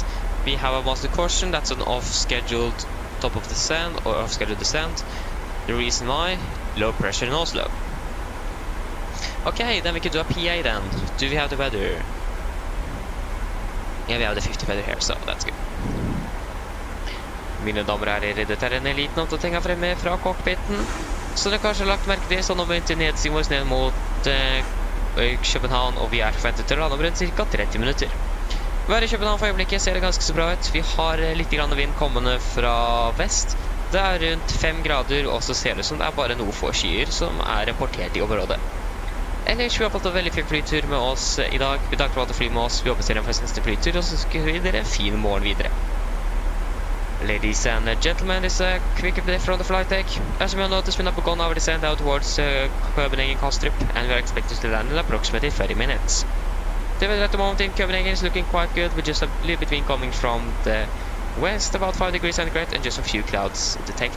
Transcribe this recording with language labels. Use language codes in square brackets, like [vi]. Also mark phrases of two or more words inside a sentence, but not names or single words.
[en] We have a master caution, that's an off-scheduled top of descent or off-scheduled descent. The reason why? Low pressure in Oslo. Okay, then we could do a PA then. Do we have the weather? Yeah, we have the 50 weather here, so that's good. [no] Mine damer og herrer, dette er en liten oppdatering her fremme fra cockpiten. Så dere kanskje har lagt merke det, så nå begynte nedsiden vår ned mot København, og vi er forventet til å lande om rundt ca. 30 minutter. Været i København for øyeblikket ser det ganske så bra ut. Vi har litt grann vind kommende fra vest. Det er rundt 5 grader, og så ser det som det er bare noe få skyer som er rapportert i området. Ellers vi har fått en veldig fin flytur med oss i dag. Vi takk for at du flyr med oss. Vi håper dere får neste flytur, og så skal vi dere en fin morgen videre. [en] Ladies and gentlemen, this is a quick update from the flight deck. As you may notice, we have gone our descent out towards Copenhagen Kastrup, and we are expected to land in approximately 30 minutes. The weather at the moment in Copenhagen is looking quite good, with just a little bit wind coming from the west, about 5 degrees centigrade, and just a few clouds detected.